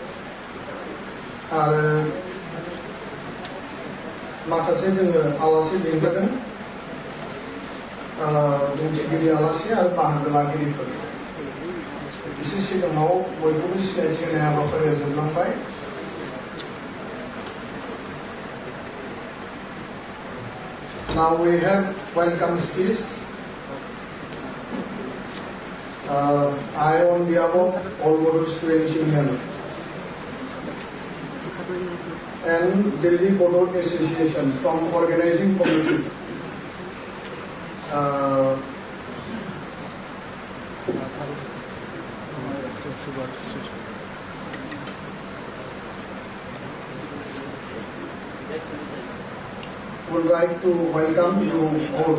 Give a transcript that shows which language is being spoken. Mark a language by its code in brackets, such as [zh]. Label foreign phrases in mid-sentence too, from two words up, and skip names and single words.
[brx] आरो माखासे जोङो आलासि लिंबोदों दिन्थिगिरि आलासि आरो बाहागो लागिरिफोर एसे सिगाङाव बयखौबो सिनायथि होनाय हाबाफारिया जोबलांबाय [en] Now we have welcome speech. I on behalf of all Bodo Students Union and Delhi Bodo Association from organizing committee would like to welcome you all.